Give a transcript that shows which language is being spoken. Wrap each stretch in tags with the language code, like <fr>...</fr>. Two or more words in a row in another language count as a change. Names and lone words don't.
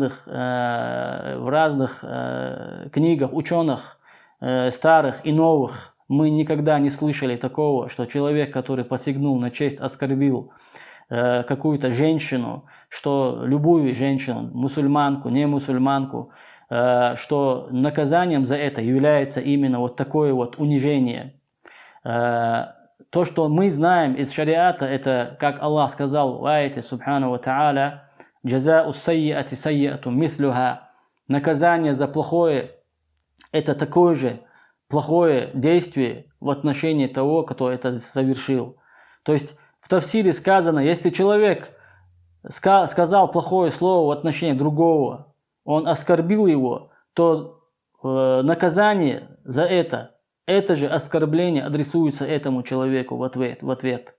<ru>разных книгах ученых, старых и новых, мы никогда не слышали такого, что человек, который посягнул на честь, оскорбил какую-то женщину, что любую женщину, мусульманку, не мусульманку, что наказанием за это является именно вот такое вот унижение. То, что мы знаем из шариата, это, как Аллах сказал в аяте,</ru> <ar>سبحانه وتعالى: «جزاء سيئة سيئة مثلها».</ar> <ru>Наказание за плохое – это такое же плохое действие в отношении того, кто это совершил. То есть в тафсире сказано, если человек сказал плохое слово в отношении другого, он оскорбил его, то наказание за это же оскорбление адресуется этому человеку в ответ.</ru>